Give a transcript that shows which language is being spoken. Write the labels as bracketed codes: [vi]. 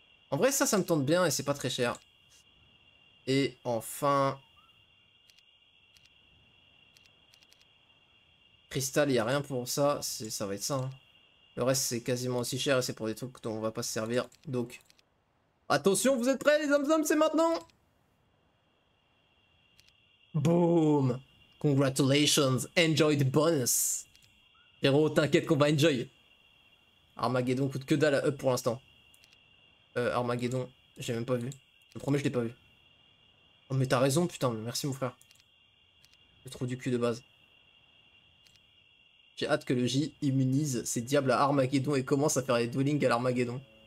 [fr] En vrai, ça me tente bien et c'est pas très cher. Et enfin... Cristal, il n'y a rien pour ça. Ça va être ça. Hein. Le reste, c'est quasiment aussi cher et c'est pour des trucs dont on va pas se servir. Donc, attention, vous êtes prêts les hommes, c'est maintenant. Boom. [en] Congratulations, enjoy the bonus. [fr] Héros, t'inquiète qu'on va enjoy. Armageddon coûte que dalle à up pour l'instant. Armageddon, j'ai même pas vu. Je te promets, je l'ai pas vu. Oh, mais t'as raison, putain, merci mon frère. Je trouve du cul de base. J'ai hâte que le J immunise ses diables à Armageddon et commence à faire les duelings à l'Armageddon.